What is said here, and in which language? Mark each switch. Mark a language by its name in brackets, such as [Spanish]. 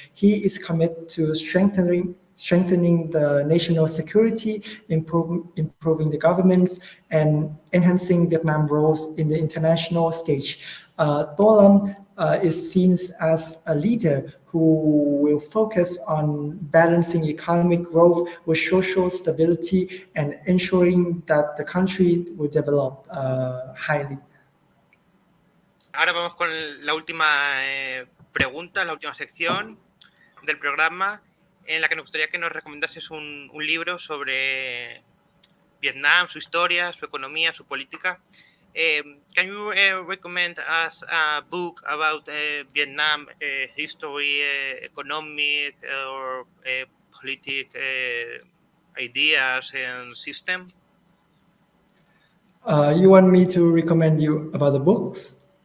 [English] He is committed to strengthening the national security, improving the governments, and enhancing Vietnam's roles in the international stage. To Lam is seen as a leader who will focus on balancing economic growth with social stability and ensuring that the country will develop highly. [Spanish] Ahora vamos con la última pregunta, la última sección del programa, en la que nos gustaría que nos recomendases un libro sobre Vietnam, su historia, su economía, su política. [English] Can you recommend us a book about Vietnam history, economic, or political ideas and system? You want me to recommend you about the books?